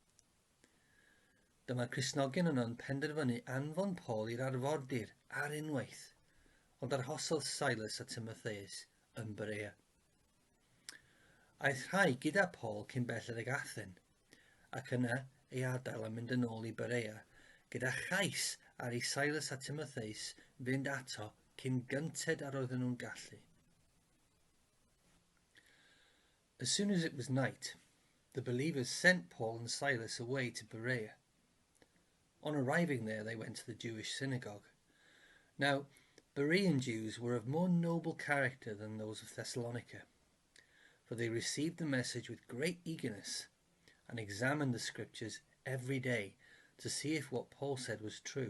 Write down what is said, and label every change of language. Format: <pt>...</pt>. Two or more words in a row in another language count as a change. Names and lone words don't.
<cy>Dyma Cristnogion yno'n penderfynu anfon Paul i'r arfordir ar unwaith, ond arhosodd Silas a Timotheus yn Berea. Aeth rhai gyda Paul cyn belled ag Athen, ac yna ei adael a mynd yn ôl i Berea, gyda chais ar ei Silas a Timotheus fynd ato cyn gynted ar oedden nhw'n gallu.</cy> <en>As soon as it was night, the believers sent Paul and Silas away to Berea. On arriving there, they went to the Jewish synagogue. Now, Berean Jews were of more noble character than those of Thessalonica, for they received the message with great eagerness and examined the scriptures every day to see if what Paul said was true.</en>